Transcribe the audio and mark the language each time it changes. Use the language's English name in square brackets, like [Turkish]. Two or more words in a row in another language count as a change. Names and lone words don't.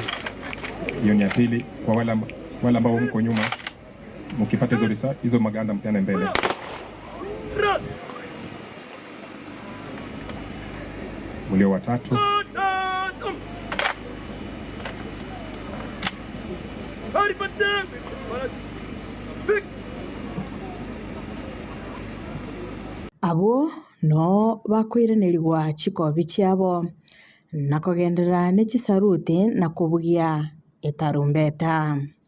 [Swahili] Hiyo ni ya pili. Kwa wale ambao mko nyuma, mkipata hizo maganda mtane mbele. Mlio wa tatu [Gusii] abo no bakwiranirwa chikobi chiabo na kugendera ne chisaruti na kubugia etarumbeta.